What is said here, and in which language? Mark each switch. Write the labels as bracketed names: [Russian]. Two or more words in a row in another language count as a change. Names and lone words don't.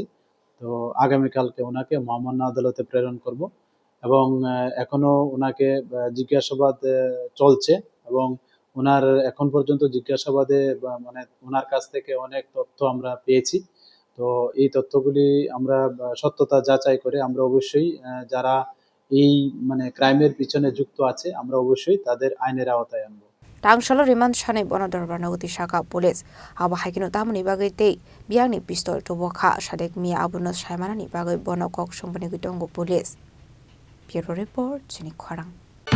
[Bangla] তো আগামীকালকে ওনাকে মহামান্য আদালতে প্রেরণ করব, এবং এখনো ওনাকে জিজ্ঞাসাবাদ চলছে, এবং ওনার এখন পর্যন্ত জিজ্ঞাসাবাদে মানে ওনার কাছ থেকে অনেক তথ্য আমরা পেয়েছি। তো এই তথ্যগুলি আমরা সত্যতা যাচাই করে আমরা অবশ্যই যারা এই মানে ক্রাইমের পিছনে যুক্ত আছে আমরা অবশ্যই তাদের আইনের আওতায় আনবো। [Kok Borok] Tangshalo remand shane bono dorbar nagoti shaka police aba haikino tamni bagai tei biangni pistol to bokha Sadek Mia abuno shaimana ni bagai bono kok sombani gitongo police. [English] Bureau report [Kok Borok] Chini Khorang.